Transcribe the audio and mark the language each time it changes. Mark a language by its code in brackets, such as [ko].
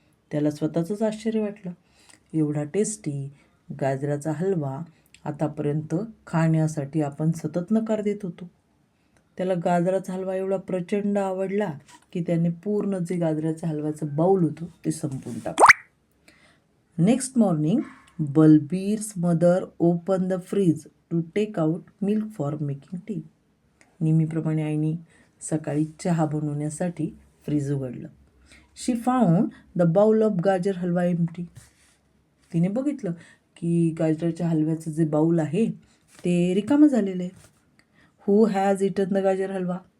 [mr] त्याला स्वतःचंच आश्चर्य वाटलं. एवढा टेस्टी गाजराचा हलवा आतापर्यंत खाण्यासाठी आपण सतत नकार देत होतो. त्याला गाजराचा हलवा एवढा प्रचंड आवडला की त्याने पूर्ण जे गाजराच्या हलव्याचं बाऊल होतं ते संपवून टाकलं. [en] Next morning Balbir's mother open the fridge to take out milk for making tea. [mr] नेहमीप्रमाणे आईने सकाळी चहा बनवण्यासाठी फ्रीज उघडलं. [en] She found the bowl of gajar halwa empty. [mr] तिने बघितलं की गाजराच्या हलव्याचं जे बाऊल आहे ते रिकामं झालेलं आहे. [en] Who has eaten the gajar halwa?